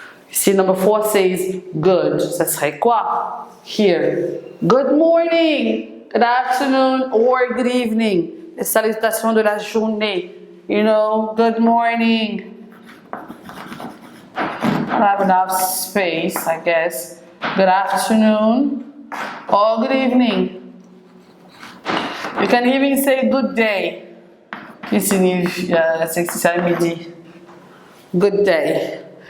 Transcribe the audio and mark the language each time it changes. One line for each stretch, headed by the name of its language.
English: See, number four says good.
French: Ça serait quoi?
English: Here. Good morning, good afternoon, or good evening.
French: Les salutations de la journée.
English: You know, good morning. I don't have enough space, I guess. Good afternoon or good evening. You can even say good day.
French: Ici, c'est midi.
English: Good day.